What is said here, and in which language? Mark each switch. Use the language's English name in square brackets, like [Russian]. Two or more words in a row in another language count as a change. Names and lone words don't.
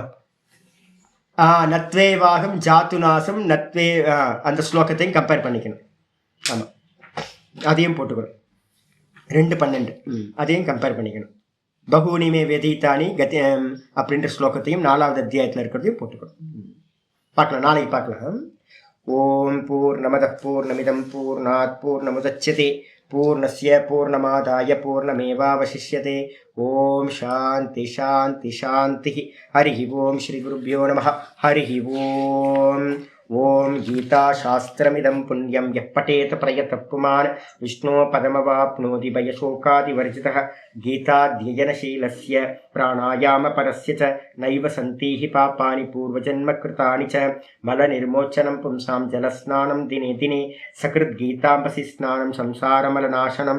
[Sanskrit] नत्वेवाहं जातुनासं नत्वे [Tamil] அந்த ஸ்லோகத்தையும் கம்பேர் பண்ணிக்கணும். ஆமாம், அதையும் போட்டுக்கணும். 2:12 அதையும் கம்பேர் பண்ணிக்கணும். [Sanskrit] बहूनिमे व्यतीतानि कति [Tamil] அப்படின்ற ஸ்லோகத்தையும் 4வது அத்தியாயத்தில் இருக்கிறதையும் போட்டுக்கணும். பார்க்கலாம், நாளைக்கு பார்க்கலாம். [Sanskrit] ओम् पूर्णमद पूर्णमिदं पूर्णात् पूर्णमुदच्यते पूर्णस्य पूर्णमादाय पूर्णमेवावशिष्यते. ओम् शान्ति शान्ति शान्ति. हरि ओम् श्री गुरुभ्यो नमः. हरि ओम्. ओम् गीताशास्त्रमिदं पुण्यं यः பठेत प्रयतः पुमान् विष्णो पदमवाप्नोति भयशोकादिवर्जितः. गीताध्ययनशीलस्य प्राणायामपरस्य च नैव सन्ति हि पापानि पूर्वजन्मकृतानि च. मलनिर्मोचनं पुंसां जलस्नानं दिने दिने सकृद्गीताम्बसि स्नानं संसारमलनाशनं.